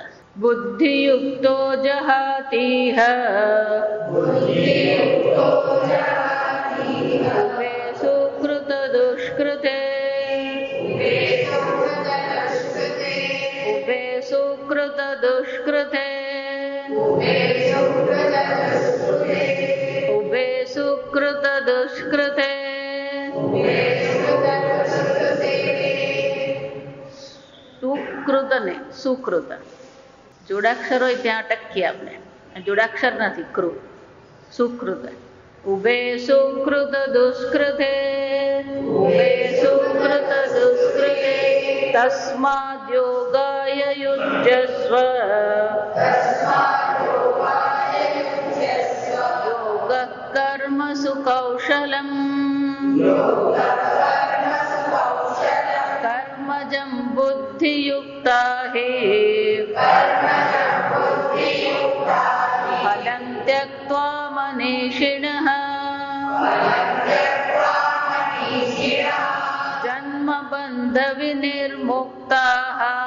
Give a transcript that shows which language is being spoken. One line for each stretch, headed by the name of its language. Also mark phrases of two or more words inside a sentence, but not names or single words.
Sanskrit: बुद्धियुक्तो जहातीह उभे सुकृत दुष्कृते उभे सुकृत दुष्कृते उभे सुकृत दुष्कृते
Gujarati: સુકૃત ને સુકૃત જોડાક્ષર હોય ત્યાં અટકીએ આપણે, જોડાક્ષર નથી, કૃ સુકૃત.
Sanskrit: ઉભે સુકૃત દુષ્કૃતે ઉભે સુકૃત દુષ્કૃતે તસ્માદ યોગાય યુજ્યસ્વ યોગ કર્મસુ કૌશલમ कर्मजं बुद्धियुक्ता हि फलं त्यक्त्वा मनीषिणः जन्मबन्धविनिर्मुक्ताः